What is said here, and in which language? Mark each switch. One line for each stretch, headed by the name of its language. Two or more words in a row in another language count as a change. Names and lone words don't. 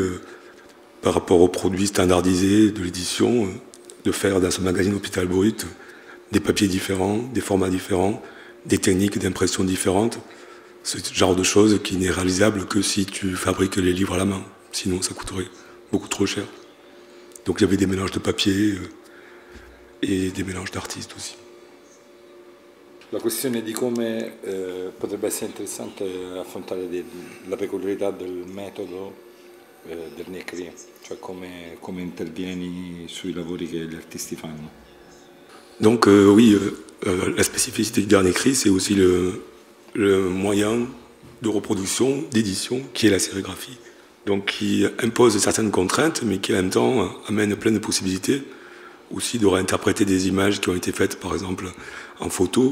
French: par rapport aux produits standardisés de l'édition, de faire dans ce magazine Hôpital Brut des papiers différents, des formats différents, des techniques d'impression différentes. Ce genre de choses qui n'est réalisable que si tu fabriques les livres à la main. Sinon, ça coûterait beaucoup trop cher. Donc il y avait des mélanges de papier et des mélanges d'artistes aussi.
Italian: La questione di come potrebbe essere interessante affrontare la peculiarità del metodo del Necri, cioè come intervieni sui lavori che gli artisti fanno.
French: Donc oui, la spécificité du dernier cri, c'est aussi le moyen de reproduction, d'édition, qui est la sérigraphie. Donc qui impose certaines contraintes, mais qui en même temps amène plein de possibilités aussi de réinterpréter des images qui ont été faites, par exemple, en photo.